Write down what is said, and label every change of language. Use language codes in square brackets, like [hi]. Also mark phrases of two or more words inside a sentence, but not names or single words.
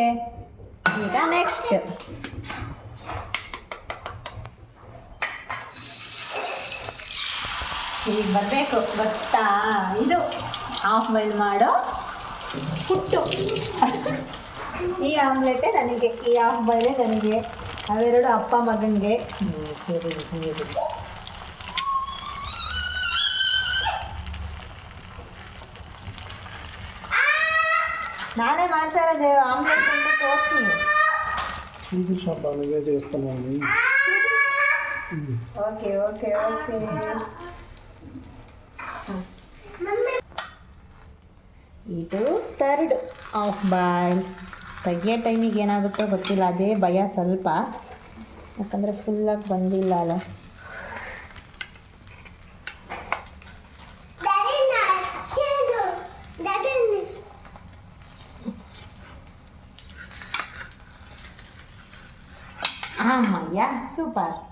[kn] ಈಗ ನೆಕ್ಸ್ಟ್ ಈಗ ಬರಬೇಕು ಗೊತ್ತಾ, ಇದು [en] half boil [kn] ಮಾಡೋ ಪುಟ್ಟು. ಈ ಆಮ್ಲೆಟೇ ನನಗೆ, ಈ [en] half boil [kn] ನನಗೆ, ಅವೆರಡು ಅಪ್ಪ ಮಗನಿಗೆ. ಸರಿ, [te] నానే మాట్లాడేది ఆమ్లెట్ అంటే తోస్తుంది. చూపించబ్బా, నువ్వే చేస్తున్నావు. [en] okay okay okay. [kn] ಇದು [en] third half boil. [kn] ತೆಗಿಯೋ ಟೈಮಿಗೆ ಏನಾಗುತ್ತೋ ಗೊತ್ತಿಲ್ಲ, ಅದೇ ಭಯ ಸ್ವಲ್ಪ, ಯಾಕಂದರೆ ಫುಲ್ಲಾಗಿ ಬಂದಿಲ್ಲ ಅಲ್ಲ. ಅಮ್ಮಯ್ಯ ಸೂಪರ್.